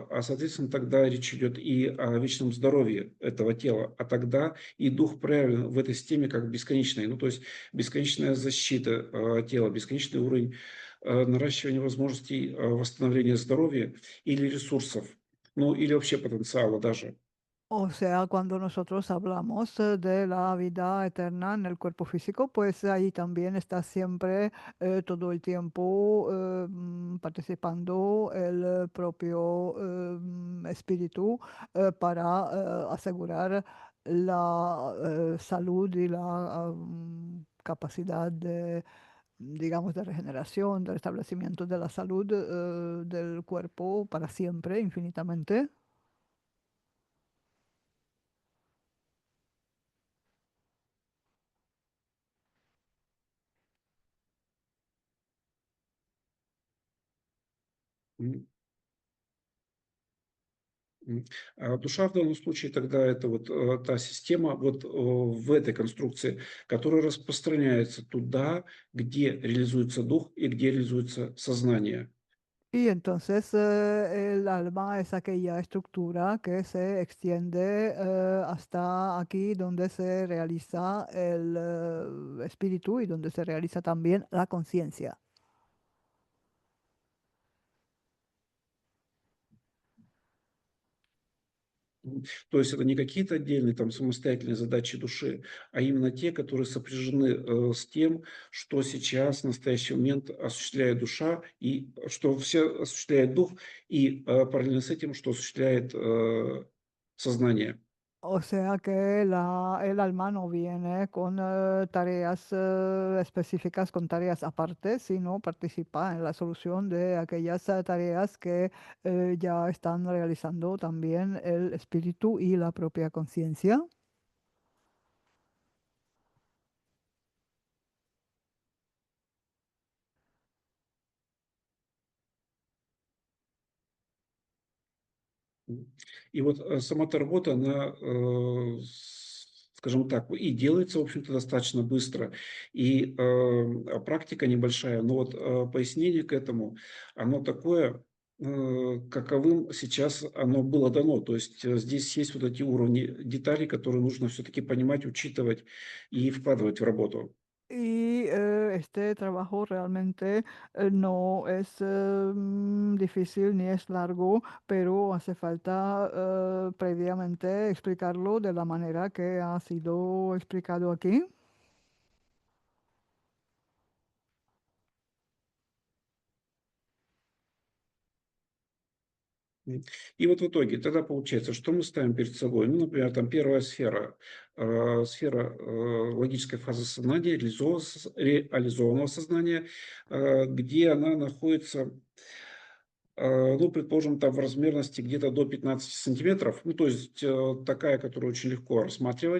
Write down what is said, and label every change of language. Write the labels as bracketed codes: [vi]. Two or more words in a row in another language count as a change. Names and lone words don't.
[ru] А, соответственно, тогда речь идет и о вечном здоровье этого тела. А тогда и дух проявлен в этой системе как бесконечный. Ну, то есть бесконечная защита тела, бесконечный уровень наращивания возможностей восстановления здоровья или ресурсов, ну, или вообще потенциала даже. [es] O sea, cuando nosotros hablamos de la vida eterna en el cuerpo físico, pues ahí también está siempre todo el tiempo participando el propio espíritu para asegurar la salud y la capacidad de, digamos, de regeneración, de restablecimiento de la salud del cuerpo para siempre, infinitamente. М. [ru] А душа в данном случае тогда это вот та система вот в этой конструкции, которая распространяется туда, где реализуется дух и где реализуется сознание. [es] Y entonces el alma es aquella estructura que se extiende hasta aquí donde se realiza el espíritu y donde se realiza también la conciencia. [ru] То есть это не какие-то отдельные там самостоятельные задачи души, а именно те, которые сопряжены с тем, что сейчас, в настоящий момент осуществляет душа, и что все осуществляет дух, и параллельно с этим, что осуществляет сознание. [es] O sea que el alma no viene con tareas específicas, con tareas aparte, sino participa en la solución de aquellas tareas que ya están realizando también el espíritu y la propia conciencia. [ru] И вот сама эта работа, она, скажем так, и делается, в общем-то, достаточно быстро, и практика небольшая, но вот пояснение к этому, оно такое, каковым сейчас оно было дано. То есть здесь есть вот эти уровни деталей, которые нужно все-таки понимать, учитывать и vкладывать в работу. [es] Y este trabajo realmente no es difícil ni es largo, pero hace falta previamente explicarlo de la manera que ha sido explicado aquí. [ru] И вот в итоге тогда получается, что мы ставим перед собой? Ну, например, там первая сфера, сфера логической фазы сознания, реализованного сознания, где она находится, ну, предположим, там в размерности где-то до 15 сантиметров, ну, то есть такая, которую очень легко рассматривать.